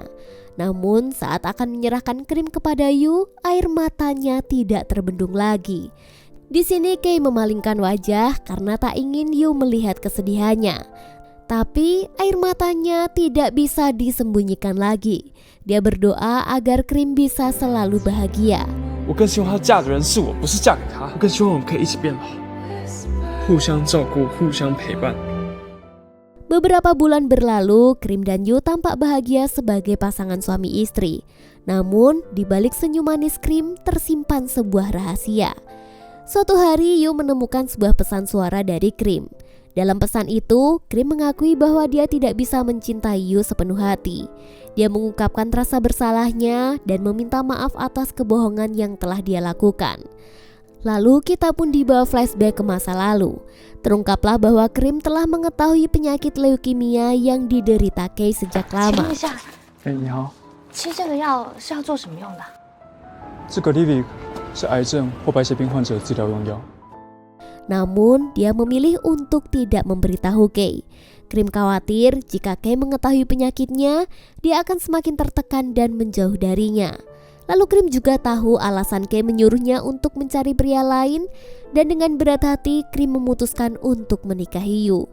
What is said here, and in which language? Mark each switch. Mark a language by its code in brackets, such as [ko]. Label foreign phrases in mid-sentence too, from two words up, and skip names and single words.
[id] Namun saat akan menyerahkan Krim kepada Yu, air matanya tidak terbendung lagi. Di sini Kay memalingkan wajah karena tak ingin Yu melihat kesedihannya. Tapi air matanya tidak bisa disembunyikan lagi. Dia berdoa agar Krim bisa selalu bahagia. [zh] 我更希望她嫁的人是我，不是嫁给他。我更希望我们可以一起变老，互相照顾，互相陪伴。 [id] Beberapa bulan berlalu, Krim dan Yu tampak bahagia sebagai pasangan suami istri. Namun, di balik senyum manis Krim tersimpan sebuah rahasia. Suatu hari Yu menemukan sebuah pesan suara dari Krim. Dalam pesan itu, Krim mengakui bahwa dia tidak bisa mencintai Yu sepenuh hati. Dia mengungkapkan rasa bersalahnya dan meminta maaf atas kebohongan yang telah dia lakukan. Lalu kita pun dibawa flashback ke masa lalu. Terungkaplah bahwa Krim telah mengetahui penyakit leukemia yang diderita Kay sejak [zh] 请问 [id] lama. [zh] 一下，你好，吃这个药是要做什么用的？这个 Livik 是癌症或白血病患者治疗用药。 [id] Namun dia memilih untuk tidak memberitahu Kay. Krim khawatir jika Kay mengetahui penyakitnya, dia akan semakin tertekan dan menjauh darinya. Lalu Krim juga tahu alasan Kay menyuruhnya untuk mencari pria lain, dan dengan berat hati Krim memutuskan untuk menikahi Yu.